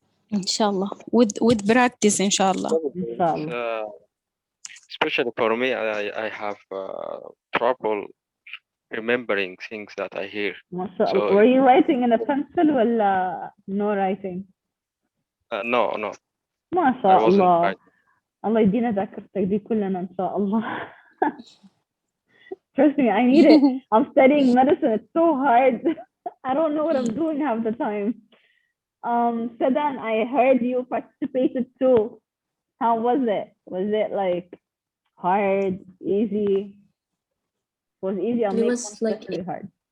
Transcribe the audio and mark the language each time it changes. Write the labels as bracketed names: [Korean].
[English] Inshallah. With practice, inshallah. Inshallah. Especially for me, I have trouble remembering things that I hear. So, were you writing in a pencil or no writing? No. [Arabic] ما شاء الله. الله يدينا ذاكرتك دي كلنا إن شاء الله. [English] Trust me, I need it. I'm studying medicine. It's so hard. I don't know what I'm doing half the time. Sadan, I heard you participated too. How was it? Was it like hard, easy? Was easy? It was like really hard.